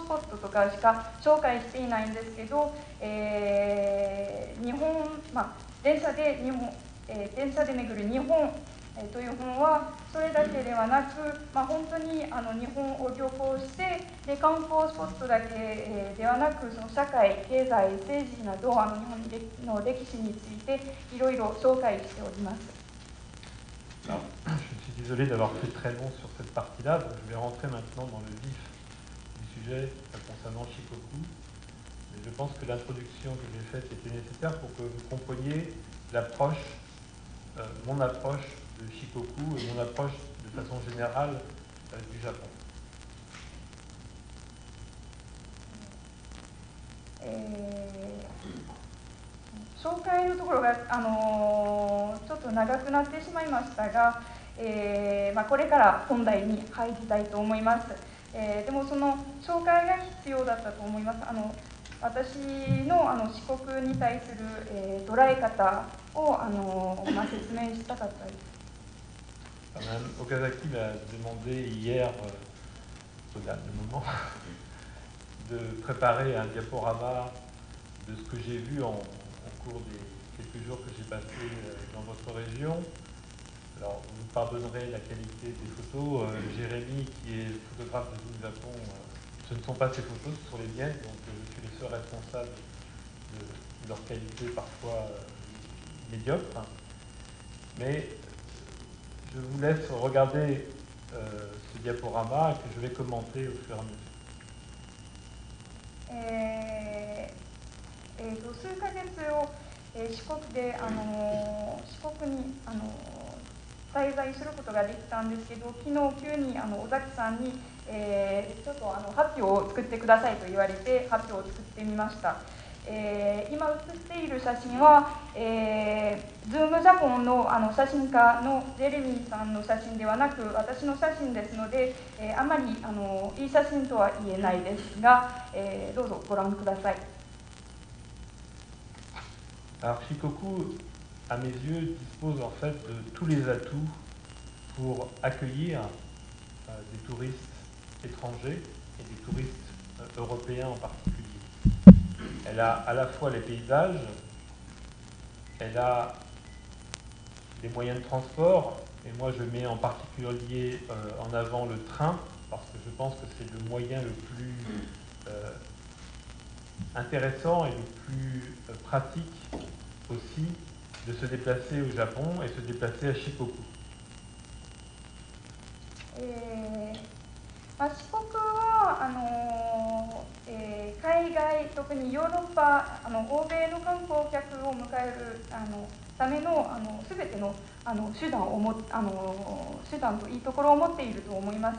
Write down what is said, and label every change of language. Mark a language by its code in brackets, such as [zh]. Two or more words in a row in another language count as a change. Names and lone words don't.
[ja] ポットとかしか紹介していないんですけど、日本、電車で巡る日本という本はそれだけではなく、本当に日本を旅行してで観光スポットだけ、ではなくその社会、経済、政治など日本の歴史についていろいろ紹介しております。 [fr] Alors, je suis désolé d'avoir fait très long sur cette partie-là, donc je vais rentrer maintenant dans le vif du sujet concernant Shikoku. Mais je pense que l'introduction que j'ai faite était nécessaire pour que vous compreniez l'approche, mon approche de Shikoku et mon approche de façon générale du Japon. [ja] 紹介のところが、ちょっと長くなってしまいましたが、これから本題に入りたいと思います。でもその紹介が必要だったと思います。私の四国に対する、捉え方を説明したかったです。 [fr] Madame Okazaki m'a demandé hier, au dernier moment, de préparer un diaporama de ce que j'ai vu au cours des quelques jours que j'ai passés dans votre région. Alors, vous me pardonnerez la qualité des photos. Jérémy, qui est photographe de Zoom Japon, ce ne sont pas ses photos, ce sont les miennes, donc je suis le seul responsable de leur qualité parfois médiocre. Mais je vous laisse regarder ce diaporama que je vais commenter au fur et à mesure. [ja] 数ヶ月を、四国で四国に滞在することができたんですけど、昨日急に尾崎さんに、ちょっと発表を作ってくださいと言われて発表を作ってみました。今写っている写真は、Zoom ジャポンの写真家のジェレミーさんの写真ではなく私の写真ですので、あまりいい写真とは言えないですが、どうぞご覧ください。 [fr] Alors Shikoku, à mes yeux, dispose en fait de tous les atouts pour accueillir des touristes étrangers et des touristes européens en particulier. Elle a à la fois les paysages, elle a les moyens de transport, et moi je mets en particulier en avant le train, parce que je pense que c'est le moyen le plus intéressant et le plus pratique aussi de se déplacer au Japon et se déplacer à Shikoku. [ja] 四国は海外、特にヨーロッパ、欧米の観光客を迎えるための全ての手段といいところを持っていると思います。